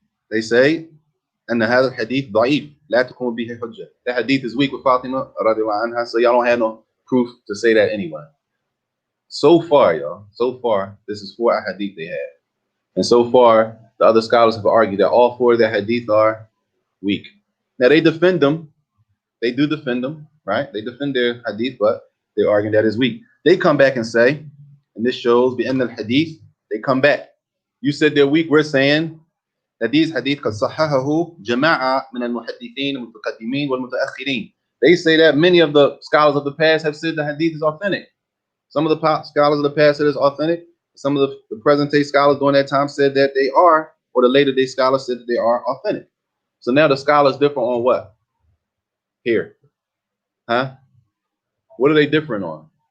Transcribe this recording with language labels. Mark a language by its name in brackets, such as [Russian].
[English] They say [Arabic] أن هذا الحديث ضعيف لا تقوم به حجة. [English] The hadith is weak with Fatima رضي الله عنها, so y'all don't have no proof to say that anyway. So far, y'all, this is 4 hadith they have. And so far, the other scholars have argued that all 4 of their hadith are weak. Now they defend them. They do defend them, right? They defend their hadith, but they're arguing that is weak. They come back and say, and this shows the end of the hadith, they come back. You said they're weak. We're saying that these hadith [Arabic] قد صححه جماعة من المحدثين المتقدمين والمتأخرين. [English] They say that many of the scholars of the past have said the hadith is authentic. Some of the scholars of the past said it's authentic. Some of the present day scholars during that time said that they are, or the later day scholars said that they are authentic. So now the scholars differ on what? Here. Huh? What are they different on?